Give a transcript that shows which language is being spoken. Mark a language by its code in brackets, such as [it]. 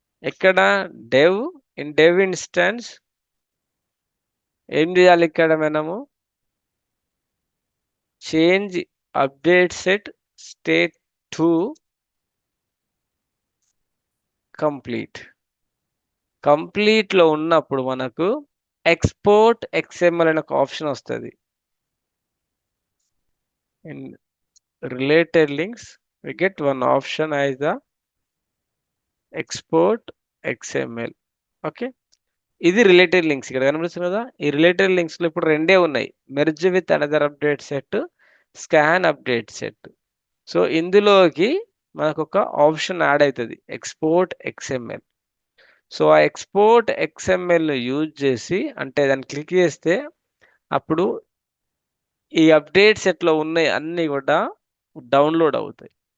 [te] ఎక్కడ dev instance ఏం చేయాలి, ఇక్కడ మనము change update set state to కంప్లీట్లో ఉన్నప్పుడు మనకు ఎక్స్పోర్ట్ XML అనే ఒక ఆప్షన్ వస్తుంది. [en] In related links we get one option as the export XML. [te] Okay, ఇది రిలేటెడ్ లింక్స్ ఇక్కడ కనిపిస్తుంది కదా. ఈ రిలేటెడ్ లింక్స్ లో ఇప్పుడు రెండే ఉన్నాయి, merge with another update set, scan update set. So ఇందులోకి మనకు ఒక ఆప్షన్ యాడ్ అవుతుంది, ఎక్స్పోర్ట్ XML. సో ఆ ఎక్స్పోర్ట్ XML యూజ్ చేసి, అంటే దాన్ని క్లిక్ చేస్తే అప్పుడు ఈ అప్డేట్ సెట్లో ఉన్నాయి అన్నీ కూడా డౌన్లోడ్ అవుతాయి.